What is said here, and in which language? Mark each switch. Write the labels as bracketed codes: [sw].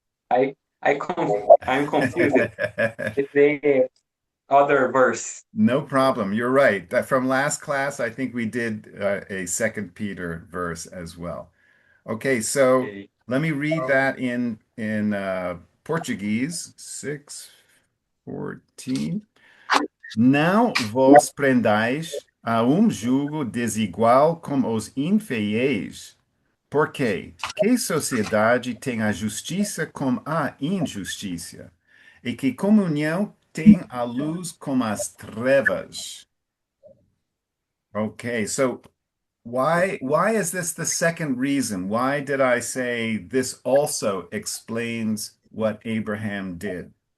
[en] I'm confused with the other verse. No problem. You're right. From last class, I think we did a Second Peter verse as well. Okay, so Okay. let me read that in Portuguese. 6:14. [pt] Não vos prendais a jugo desigual como os infiéis, porque que sociedade tem a justiça com a injustiça? E que comunhão tem a luz com as trevas? [en] Okay, so why is this the second reason? Why did I say this also explains what Abraham did?